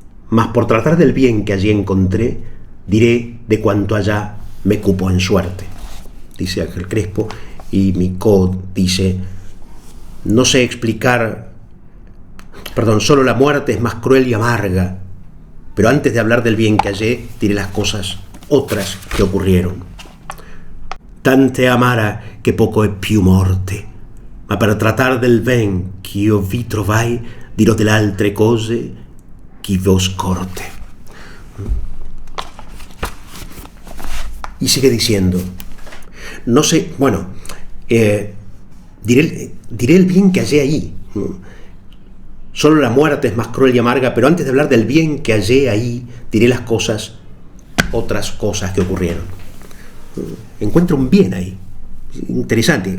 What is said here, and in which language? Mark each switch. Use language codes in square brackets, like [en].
[es] Mas por tratar del bien que allí encontré, diré de cuanto allá me cupo en suerte, dice Ángel Crespo. Y Micó dice: no sé explicar, solo la muerte es más cruel y amarga, pero antes de hablar del bien que hallé, diré las cosas otras que ocurrieron. [it] Tante amara che poco è più morte, ma per tratar del ben che io vi trovai, dirò delle altre cose che vi ho scorte. [es] Y sigue diciendo: no sé, diré el bien que hallé ahí. Solo la muerte es más cruel y amarga, pero antes de hablar del bien que hallé ahí, diré las cosas, otras cosas que ocurrieron. Encuentro un bien ahí. Interesante.